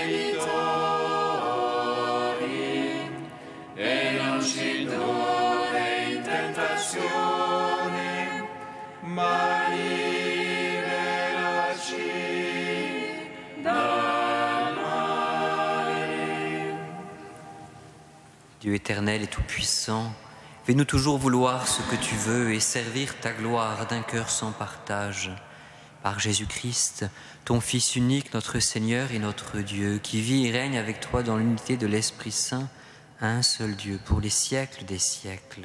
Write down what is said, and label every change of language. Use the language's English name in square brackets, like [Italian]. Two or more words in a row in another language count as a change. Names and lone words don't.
[Italian] debitori, e non ci indurre in tentazione, ma liberaci dal male. [French] Dieu éternel et tout-puissant, fais-nous toujours vouloir ce que tu veux et servir ta gloire d'un cœur sans partage. Par Jésus-Christ, ton Fils unique, notre Seigneur et notre Dieu, qui vit et règne avec toi dans l'unité de l'Esprit Saint, un seul Dieu, pour les siècles des siècles.